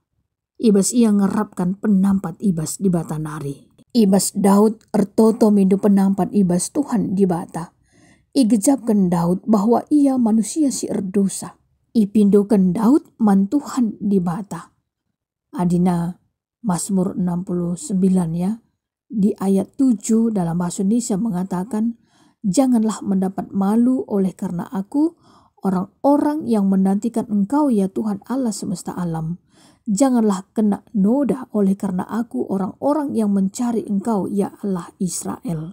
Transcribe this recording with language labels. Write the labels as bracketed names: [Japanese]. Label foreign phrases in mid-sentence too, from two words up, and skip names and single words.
[Batak Karo] Ibas ia ngerapkan penampat ibas di batanari. Ibas Daud ertoto midu penampat ibas Tuhan di bata. Igejapkan Daud bahwa ia manusia si erdosa. Ipindukan Daud man Tuhan di bata. Adina Mazmur 69 ya. [Indonesian] Di ayat 7 dalam bahasa Indonesia mengatakan, janganlah mendapat malu oleh karena aku, orang-orang yang menantikan Engkau ya Tuhan Allah semesta alam. Janganlah kena noda oleh karena aku, orang-orang yang mencari Engkau ya Allah Israel.